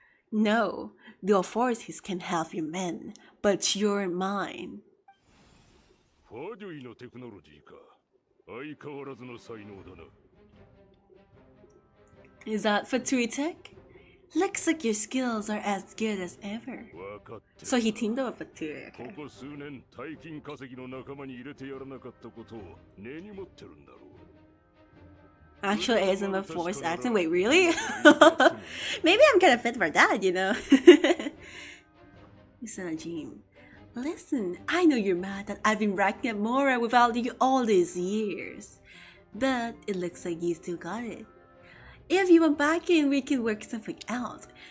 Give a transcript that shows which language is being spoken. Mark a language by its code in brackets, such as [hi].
[en] No, the authorities can have your men, but you're mine. [ja] ファデュイのテクノロジーか。相変わらずの才能だな。 [en] Is that Fatui tech? Looks like your skills are as good as ever. So he teamed up with Fatui, okay. [ja] ここ数年、大金稼ぎの仲間に入れてやらなかったことを根に持ってるんだろう。 [en] Actual ASMR voice acting? Wait, really? Maybe I'm kind of fit for that, you know? Listen, Jim. Listen, I know you're mad that I've been racking up Mora without you all these years. But it looks like you still got it. If you want back in, we can work something out.